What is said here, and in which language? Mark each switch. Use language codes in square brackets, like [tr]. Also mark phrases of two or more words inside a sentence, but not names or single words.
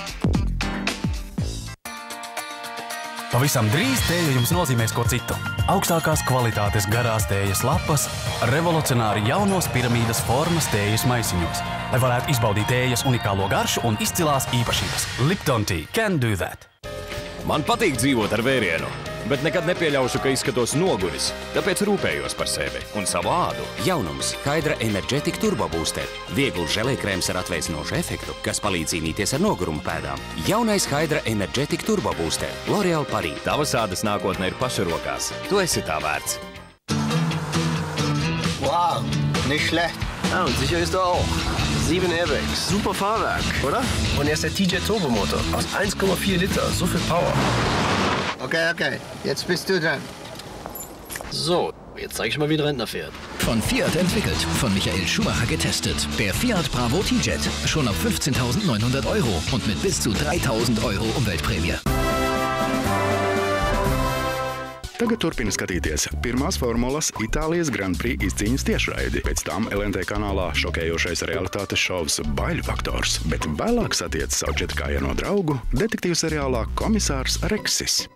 [lv] Pavisam drīz tēja jums nozīmēs ko citu. Augstākās kvalitātes garās tējas lapas, revolucionāri jaunos piramīdas formas tējas maisiņos, lai varētu izbaudīt tējas unikālo garšu un izcilās īpašības. [en] Lipton Tea can do that. [lv] Man patīk dzīvot ar vērienu, bet nekad nepieļaušu, ka izskatos noguris, tāpēc rūpējos par sevi un savu ādu. Jaunums Hydra Energetic Turbo Booster. Viegls želēkrēms ar atveicinošu efektu, kas palīdz cīnīties ar nogurumu pēdām. Jaunais Hydra Energetic Turbo Booster. L'Oréal Paris. Tavas ādas nākotne ir paša rokās. Tu esi tā vērts. [de] Wow, nicht schlecht. Ja, und sicher ist er auch. 7 Airbags. Super Fahrwerk, oder? Und er ist der TJ Turbomotor. Aus 1,4 Liter. So viel Power. Okay, jetzt bist du dran. So, jetzt zeige ich mal, wie ein Rentner fährt. Von Fiat entwickelt, von Michael Schumacher getestet. Der Fiat Bravo T-Jet. Schon ab 15.900 € und mit bis zu 3.000 € Umweltprämie. [lv] Tagad turpina skatīties pirmās formulas Itālijas Grand Prix izcīņas tiešraidi. Pēc tam LNT kanālā šokējošais realitātes šovs Baiļu faktors, bet vēlāk satiec savu četrkājieno draugu detektīvu seriālā Komisārs Reksis.